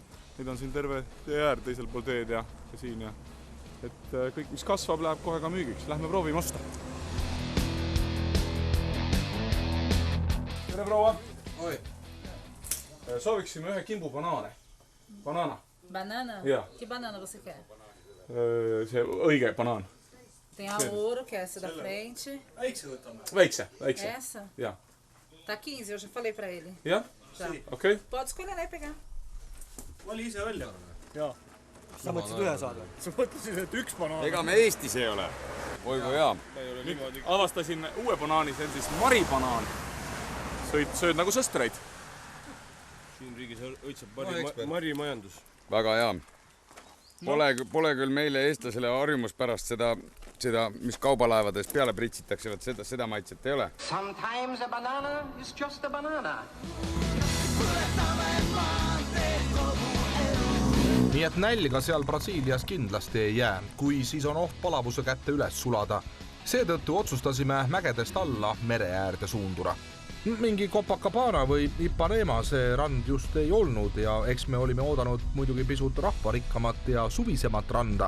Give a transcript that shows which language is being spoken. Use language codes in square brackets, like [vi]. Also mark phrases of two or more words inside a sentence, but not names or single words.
[et] Neid on siin terve tee äär teisel pool teed ja siin. Et kõik, mis kasvab, läheb kohe ka müügiks. Lähme proovime osta. Tere, proua! Oi. Sooviksime ühe kimbu banaane. [pt] Banana. Banana? [et] Ja. [pt] Que banana você quer? [et] See õige banaan. [pt] Tem a ouro, que é essa da frente. [et] Väikse. [pt] Essa? [et] Ja. [pt] Tá 15, eu já falei pra ele. [et] Ja? [pt] Já. [et] Okei. [pt] Pode escolher lá e pegar. [et] Vali ise välja. Jaa. Sa mõtlesid ühe saada? Sa mõtlesid, et üks banaan. Ega me Eestis ei ole. Oi kui hea. Nüüd avastasin uue banaani, see on siis maribanaan. Sööd nagu sõstreid. Siin riigis õitseb marimajandus. Väga hea. Pole küll meile eestlasele harjumuspärast seda, mis kaubalaevades peale pritsitakse, seda maitset ei ole. [en] Sometimes a banana is just a banana. [et] Nii et nälga seal Brasiilias kindlasti ei jää, kui siis on oht palavuse kätte üles sulada. Seetõttu otsustasime mägedest alla mere äärde suundura. Mingi Copacabana või Ipanema see rand just ei olnud ja eks me olime oodanud muidugi pisut rahvarikkamat ja suvisemat randa.